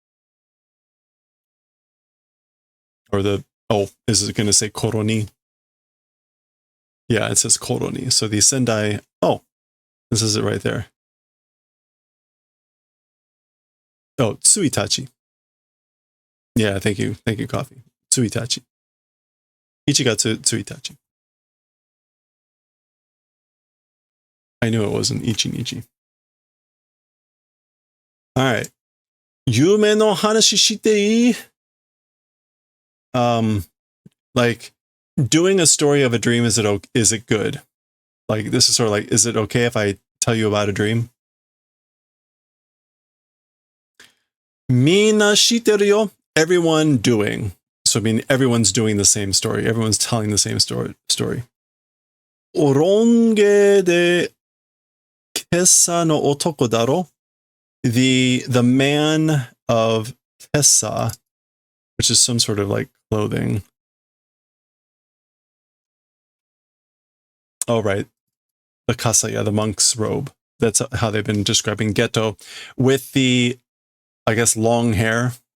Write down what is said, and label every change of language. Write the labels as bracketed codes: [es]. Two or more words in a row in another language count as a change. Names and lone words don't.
[en] Or is it going to say Koroni? Yeah, it says Koroni. So the Sendai, this is it right there. Oh, Tsuitachi. Yeah, thank you. Thank you, Coffee. Tsuitachi. [ja] Ichigatsu Tsuitachi. [en] I knew it wasn't Ichinichi. All right. [ja] Yume no hanashi shite ii? [en] Like, doing a story of a dream, is it good? Like, this is sort of like, is it okay if I tell you about a dream? [ja] Mina shiteru yo. [en] Everyone doing. So, I mean, everyone's doing the same story. Everyone's telling the same story. [ja] Oronge de kessa no otoko daro. [en] The man of kessa, which is some sort of like clothing. Oh, right. The kasaya, the monk's robe. That's how they've been describing Geto, with the, I guess, long hair.